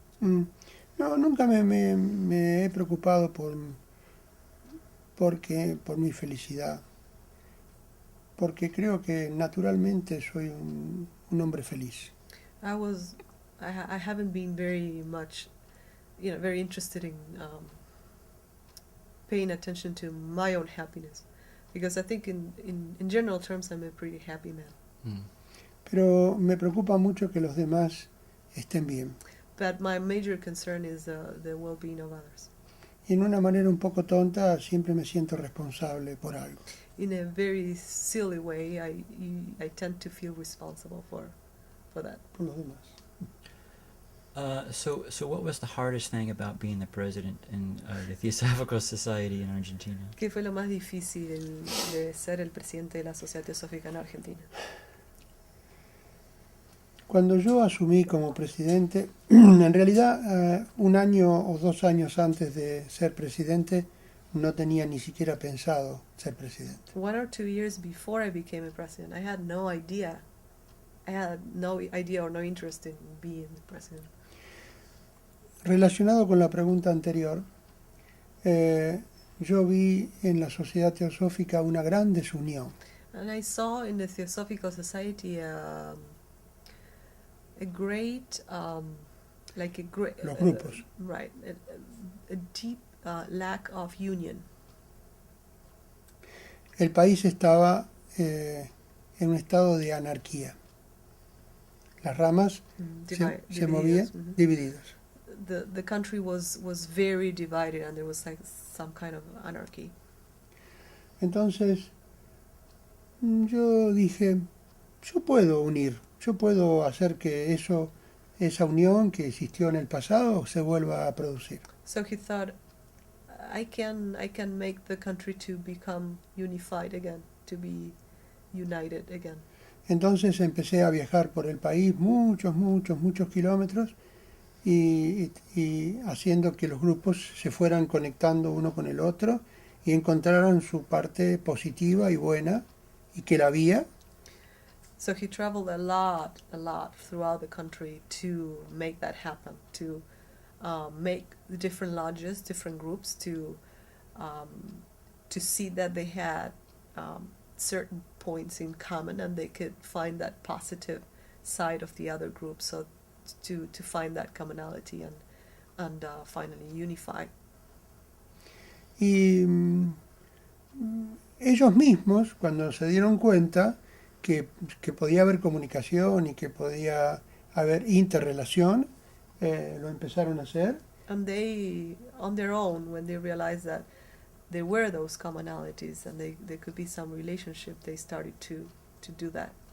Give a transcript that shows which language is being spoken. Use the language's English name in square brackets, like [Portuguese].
[Spanish] No, nunca me he preocupado por mi felicidad. Porque creo que naturalmente soy un hombre feliz. [English] I haven't been very much, very interested in paying attention to my own happiness, because I think in general terms I'm a pretty happy man. Mm. [Spanish] Pero me preocupa mucho que los demás estén bien. [English] But my major concern is the well-being of others. [Spanish] y en una manera un poco tonta siempre me siento responsable por algo. [English] In a very silly way, I tend to feel responsible for that. [Spanish] Por los demás. [English] So what was the hardest thing about being the president in the Theosophical Society in Argentina? [Spanish] ¿Qué fue lo más difícil de ser el presidente de la Sociedad Teosófica en Argentina? Cuando yo asumí como presidente, en realidad 1 año o 2 años antes de ser presidente, no tenía ni siquiera pensado ser presidente. [English] 1 or 2 years before I became a president, I had no idea. I had no idea or no interest in being the president. [Spanish] Relacionado con la pregunta anterior, yo vi en la sociedad teosófica una gran desunión. [English] And I saw in the Theosophical Society a great, like a great, [Spanish] Los grupos. [English] right, a deep lack of union. [Spanish] El país estaba en un estado de anarquía. Las ramas se movían Divididos, divididas. [English] The country was very divided, and there was like some kind of anarchy. [Spanish] Entonces yo dije, yo puedo unir, yo puedo hacer que esa unión que existió en el pasado se vuelva a producir. [English] So he thought, I can make the country to become unified again, to be united again. [Spanish] Entonces empecé a viajar por el país muchos kilómetros y haciendo que los grupos se fueran conectando uno con el otro y encontraran su parte positiva y buena y que la había. [English] So he traveled a lot throughout the country to make that happen, to make the different lodges, different groups, to see that they had certain points in common and they could find that positive side of the other group, so to find that commonality and finally unify. [Spanish] Y ellos mismos, cuando se dieron cuenta que podía haber comunicación y que podía haber interrelación, lo empezaron a hacer. [English] And they, on their own, when they realized that there were those commonalities and there could be some relationship, they started to do that.